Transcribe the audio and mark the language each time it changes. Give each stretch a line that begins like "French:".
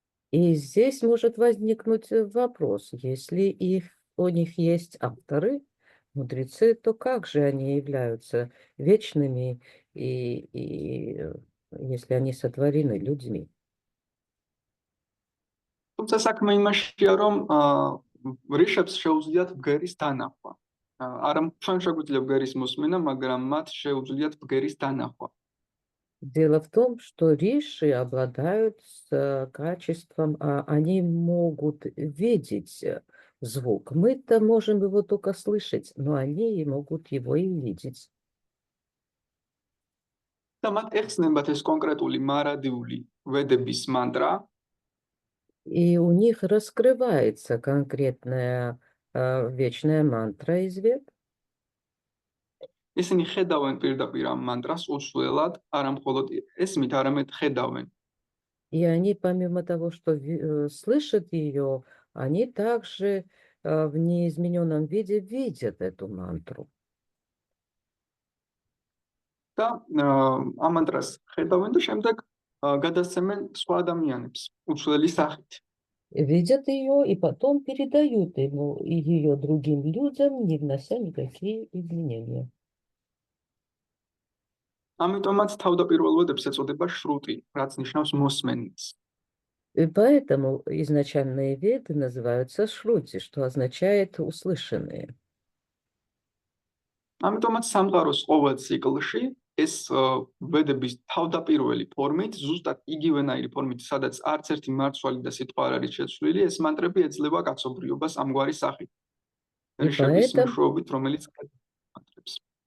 Russian: И здесь может возникнуть вопрос, если у них есть авторы, мудрецы, то как же они являются вечными, и если они сотворены людьми?
Georgian: თუმცა საქმე იმაშია, რომ რიშებს შეუძლიათ ბგერის დანახვა. არა, ჩვენ შეგვიძლია ბგერის მოსმენა, მაგრამ მათ შეუძლიათ ბგერის დანახვა.
Russian: Дело в том, что риши обладают качеством, они могут видеть звук. Мы-то можем его только слышать, но они могут его и видеть.
Georgian: და მათ ეხსნებათ ეს კონკრეტული მარადიული ვედების მანტრა,
Russian: И у них раскрывается конкретная вечная мантра из вед.
Georgian: ისინი ხედავენ პირდაპირ ამ მანტრას უცვლელად, არა მხოლოდ ესმით, არამედ ხედავენ.
Russian: И они, помимо того, что слышат ее, они также в неизмененном виде видят эту мантру.
Georgian: და ამ მანტრას ხედავენ და შემდეგ გადასცემენ სხვა ადამიანებს უცვლელი სახით.
Russian: Видят ее и потом передают ее другим людям, не внося никакие изменения.
Georgian: ამიტომაც თავდაპირველ ვედებს ეწოდება შრუტი, რაც ნიშნავს მოსმენს.
Russian: И поэтому изначальные веды называются шрути, что означает услышанные.
Georgian: ამიტომაც სამყაროს ყოველ ციკლში ეს ვედების თავდაპირველი ფორმით, ზუსტად იგივენაირი ფორმით, სადაც არც ერთი მარცვალი და სიტყვა არ არის შეცვლილი, ეს მანტრები ეძლევა კაცობრიობას ამგვარი სახით. რიშების მეშვეობით, რომელიც მანტრებს.